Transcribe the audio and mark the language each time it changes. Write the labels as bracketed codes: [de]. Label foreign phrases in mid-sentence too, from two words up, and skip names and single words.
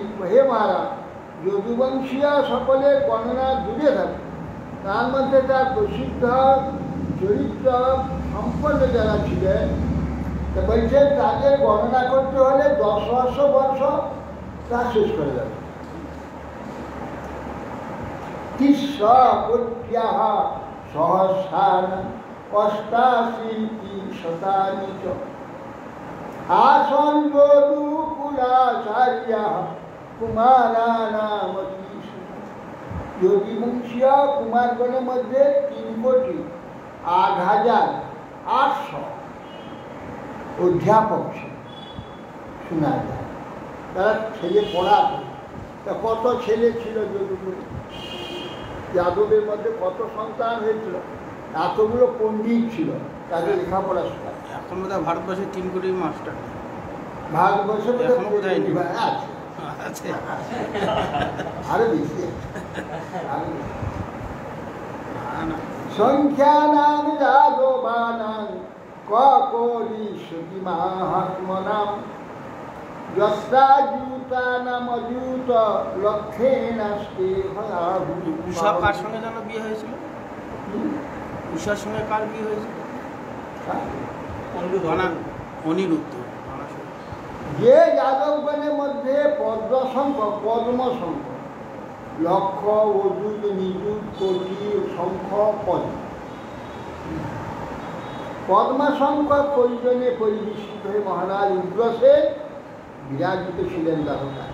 [bn] হে মহারাজ, যদুবংশীয় সকলের গণনা দূরে থাকে, তার মধ্যে তার প্রসিদ্ধ চরিত্র সম্পন্ন যারা ছিলেন, তা বলছেন তাদের গণনা করতে হলে 10,000 বর্ষ তা শেষ করে যাবে। [sa] তিস্রকোট্যাঃ সহস্রান অষ্টাশীতি শতানি চ আসন যদুকুলাচার্যাঃ কুমারানামতীষু। [bn] যদুবংশীয় কুমারগণের মধ্যে 3,08,800 অধ্যাপক ছিল, শোনা যায়। তারা ছেলে পড়াতো। তা কত ছেলে ছিল যদুগুরু? যাদবের মধ্যে কত সন্তান হয়েছিল? এতগুলো পণ্ডিত ছিল, তাদের লেখাপড়া শেখা। এখন বোধহয় ভারতবর্ষে 3 কোটি মাস্টার। ভারতবর্ষে এখনো বোধহয় নেই। আছে, আরো বেশি। [sa] সংখ্যানাং যাদবানাং ককলি সতি মাহাত্মনাম যস্রাজুতানামজুত লক্ষেনাস্তে হয়াভূ। [bn] উষা কার সঙ্গে যেন বিয়ে হয়েছিল? উষার সঙ্গে কার বিয়ে হয়েছিল? অনিরুদ্ধ। যে যাদবগণের মধ্যে পদ্মশঙ্খ লক্ষ অযুত নিযুত কোটি শঙ্খ পদ, পদ্মাশঙ্কর পরিজনে পরিবেশিত হয়ে মহারাজ উগ্রসেন বিরাজিত ছিলেন দ্বারকায়।